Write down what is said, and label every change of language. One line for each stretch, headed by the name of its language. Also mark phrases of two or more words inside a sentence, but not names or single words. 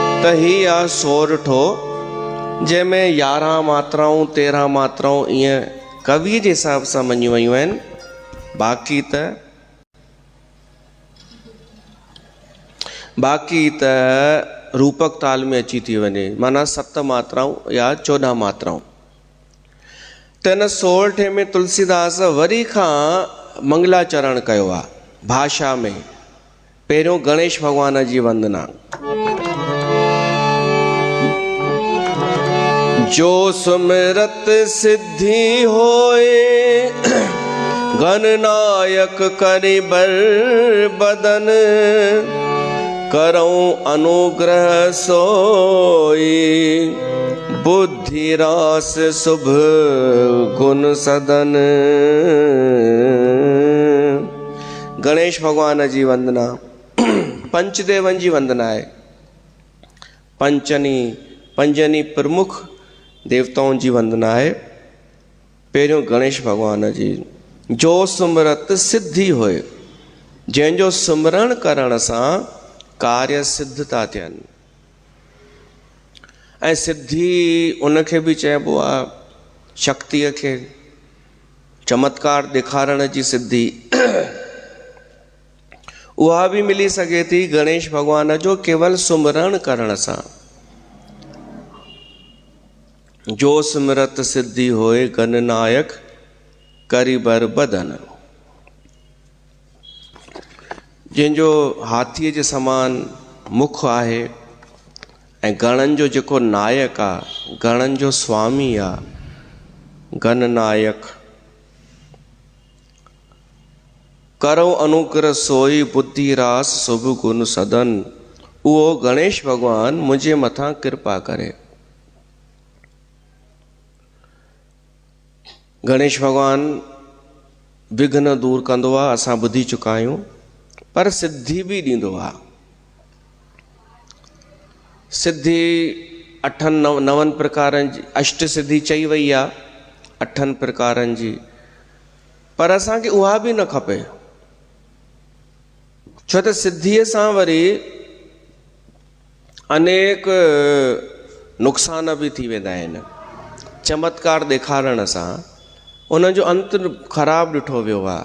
Sindhi: ही आ सोरठो जंहिंमें 11 मात्राऊं 13 मात्राऊं ईअं कवि जे हिसाब सां मञियूं वयूं आहिनि। बाक़ी त रूपक ताल में अची थी वञे, माना 7 मात्राऊं या 14 मात्राऊं। त हिन सोरठे में तुलसीदास वरी खां मंगलाचरण कयो आहे भाषा में। पहिरियों गणेश भॻवान जी वंदना।
Awadhi: जो सुमिरत सिद्धि होए गणनायक करि बर बदन, करऊं अनुग्रह सोई बुद्धि रास शुभ गुण सदन।
Sindhi: गणेश भगवान जी वंदना पंचदेवन जी वंदना है। पंजनी प्रमुख देवताओं जी वंदना है। पहिरियों गणेश भगवान जी।
Awadhi: जो सुमरत सिद्धि होए,
Sindhi: जंहिंजो सुमरण करण सां कार्य सिद्ध था थियनि। ऐं सिद्धि उनखे बि चइबो आहे शक्तिअ खे, चमत्कार ॾेखारण जी सिद्धि उहा बि मिली सघे थी गणेश भगवान जो केवल सुमरण करण सां।
Awadhi: जो सुमिरत सिद्धि होए गणनायक करि बर बदन।
Sindhi: जंहिंजो हाथीअ जे समान मुख आहे ऐं गणनि जो जेको नायक आहे, गणनि जो स्वामी आहे, गणनायक।
Awadhi: करो अनुग्रह सोई बुद्धि रास शुभ गुण सदन।
Sindhi: उहो गणेश भगवान मुंहिंजे मथां कृपा करे। गणेश भगवान विघ्न दूर कंदो आहे, असां ॿुधी चुका आहियूं, पर सिद्धि बि ॾींदो आहे। सिद्धि 8-9 प्रकारनि जी अष्ट सिद्धि चई वई आहे, 8 प्रकारनि जी, पर असांखे उहा बि न खपे। छो त सिद्धीअ सां वरी अनेक नुक़सान बि थी वेंदा आहिनि। चमत्कार ॾेखारण सां उनजो अंत ख़राबु ॾिठो वियो आहे।